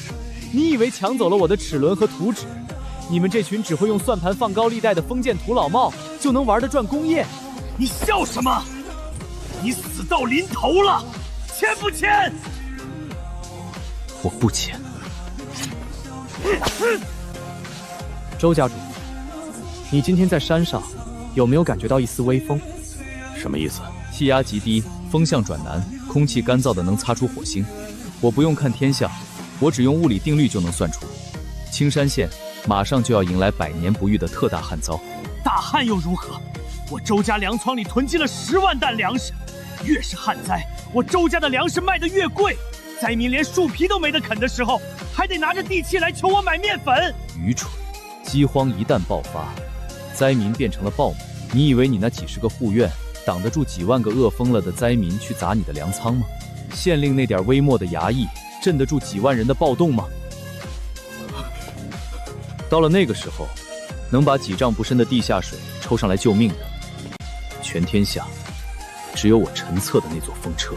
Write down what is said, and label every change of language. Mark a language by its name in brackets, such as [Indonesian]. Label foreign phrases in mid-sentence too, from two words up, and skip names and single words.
[Chinese] 你以為搶走了我的齒輪和圖紙，你們這群只會用算盤放高利貸的封建土老帽就能玩得轉工業？你笑什麼？你死到臨頭了，簽不簽？我不簽。周家主，你今天在山上有没有感觉到一絲微風？什么意思？气压极低，风向转南，空气干燥的能擦出火星。我不用看天象，我只用物理定律就能算出，青山县马上就要迎来100年不遇的特大旱灾。大旱又如何？我周家粮仓里囤积了10万担粮食，越是旱灾，我周家的粮食卖得越贵。灾民连树皮都没得啃的时候，还得拿着地契来求我买面粉。愚蠢！饥荒一旦爆发，灾民变成了暴民，你以为你那几十个护院擋得住幾萬個餓瘋了的災民去砸你的糧倉嗎？縣令那點微末的衙役鎮得住幾萬人的暴動嗎？到了那個時候，能把幾丈不深的地下水抽上來救命的，全天下只有我陳策的那座風車。